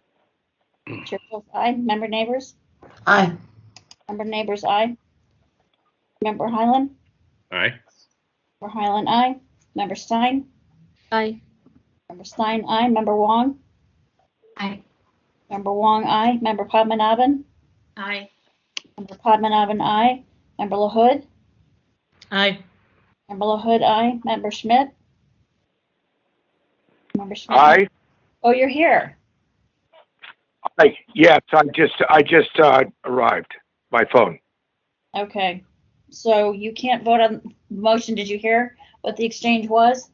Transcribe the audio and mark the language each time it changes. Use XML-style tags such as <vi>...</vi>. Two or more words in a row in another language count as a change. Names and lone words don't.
<en>Chair Wolf, aye. Member Neighbors? Aye. Member Neighbors, aye. Member Highland? Aye. Member Highland, aye. Member Stein? Aye. Member Stein, aye. Member Wong? Aye. Member Wong, aye. Member Padmanabhan? Aye. Member Padmanabhan, aye. Member LaHood? Aye. Member LaHood, aye. Member Schmidt? Member Schmidt? Aye. Oh, you're here. Aye. Yes, I just arrived by phone. Okay. So you can't vote on the motion. Did you hear what the exchange was?</en>